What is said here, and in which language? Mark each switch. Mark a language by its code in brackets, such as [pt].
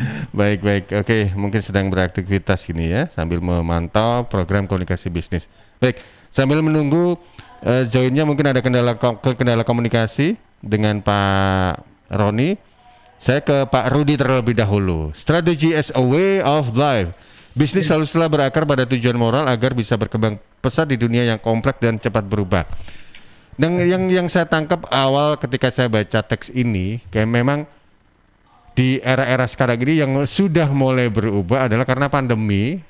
[id] Baik, oke, mungkin sedang beraktivitas ini ya, sambil memantau program komunikasi bisnis. Baik, sambil menunggu joinnya mungkin ada kendala komunikasi dengan Pak Roni. Saya ke Pak Rudi terlebih dahulu. [en] Strategy as a way of life. [id] Bisnis haruslah berakar pada tujuan moral agar bisa berkembang pesat di dunia yang kompleks dan cepat berubah. Dan yang saya tangkap awal ketika saya baca teks ini, kayak memang di era-era sekarang ini yang sudah mulai berubah adalah karena pandemi.